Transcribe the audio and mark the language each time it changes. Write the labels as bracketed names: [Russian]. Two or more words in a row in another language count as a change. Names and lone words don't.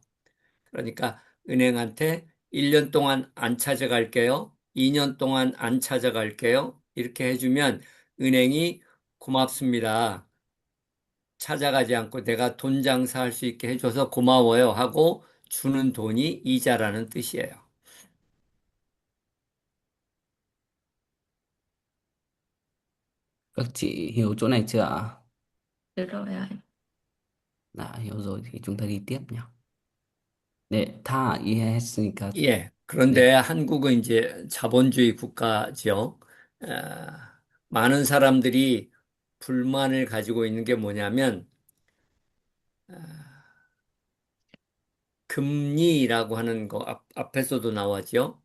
[Korean] 그러니까 은행한테 1년 동안 안 찾아갈게요. 2년 동안 안 찾아갈게요. 이렇게 해주면 은행이 고맙습니다. 찾아가지 않고 내가 돈 장사할 수 있게 해줘서 고마워요 하고 주는 돈이 이자라는 뜻이에요. [Vietnamese] Các chị hiểu chỗ này chưa ạ? Được rồi ạ. Đã hiểu rồi thì chúng ta đi tiếp nhé. [Korean] 네, 다 이해했으니까. 예. 네. 그런데 한국은 이제 자본주의 국가죠. 많은 사람들이 불만을 가지고 있는 게 뭐냐면, 금리라고 하는 거 앞에서도 나왔죠.